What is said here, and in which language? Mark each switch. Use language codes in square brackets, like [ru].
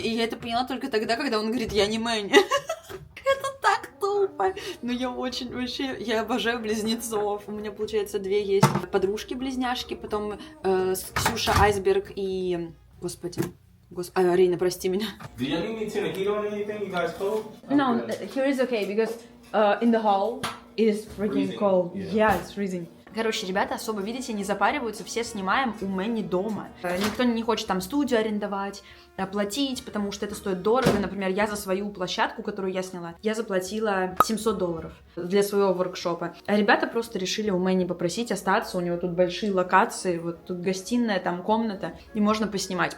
[ru] И я это поняла только тогда, когда он говорит, я не Мэнни. Это так тупо. Но я очень, вообще, я обожаю близнецов. У меня, получается, две есть подружки-близняшки, потом Ксюша Айсберг и... Господи. Арина, прости меня. [en] No, here is okay, because in the hall it is freaking cold. Yeah, it's freezing. [ru] Короче, ребята особо, видите, не запариваются, все снимаем у Мэнни дома. Никто не хочет там студию арендовать, платить, потому что это стоит дорого. Например, я за свою площадку, которую я сняла, я заплатила $700 для своего воркшопа. А ребята просто решили у Мэнни попросить остаться, у него тут большие локации, вот тут гостиная, там комната, и можно поснимать.